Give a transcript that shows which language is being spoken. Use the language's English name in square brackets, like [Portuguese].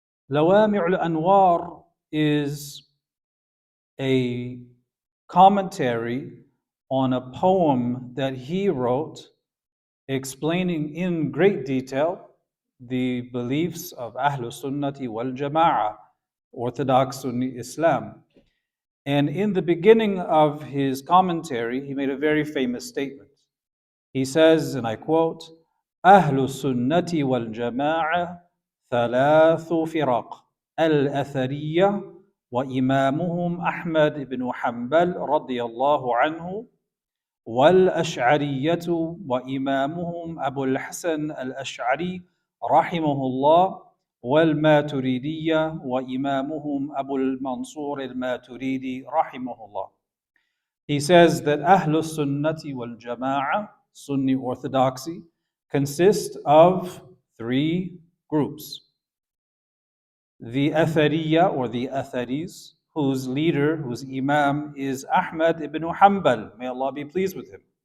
[English] Lawami' al-Anwar is a commentary on a poem that he wrote explaining in great detail the beliefs of Ahlul Sunnati wal Jama'ah, Orthodox Sunni Islam. And in the beginning of his commentary, he made a very famous statement. He says, and I quote, [Arabic] Ahlul Sunnati wal Jama'ah thalathu firaq, al-Athariyya وإمامهم أحمد بن حنبل رضي الله عنه والأشعرية وإمامهم أبو الحسن الأشعري رحمه الله والماتريدية وإمامهم أبو المنصور الماتريدي رحمه الله. [English] He says that Ahlul Sunnati wal Jama'ah, Sunni Orthodoxy, consist of 3 groups. The Athariya or the Atharis, whose leader, whose Imam is Ahmad ibn Hanbal, may Allah be pleased with him.